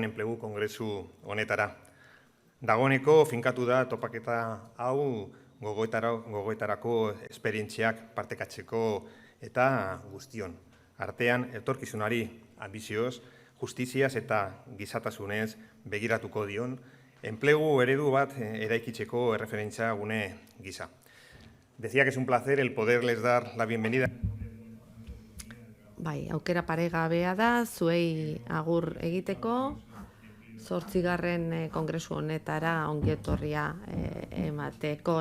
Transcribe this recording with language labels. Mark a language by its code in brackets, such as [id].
[eu] enplegu kongresu honetara. Dagoeneko finkatu da topaketa hau gogoetarako esperientziak partekatzeko eta guztion. Artean, etorkizunari ambizioz, justiziaz eta gizatasunez begiratuko dion, enplegu eredu bat eraikitzeko erreferentzia gune gisa. [es] Decía que es un placer el poderles dar la bienvenida. [eu] Bai, aukera paregabea da, zuei agur egiteko, 8. kongresu honetara ongietorria emateko.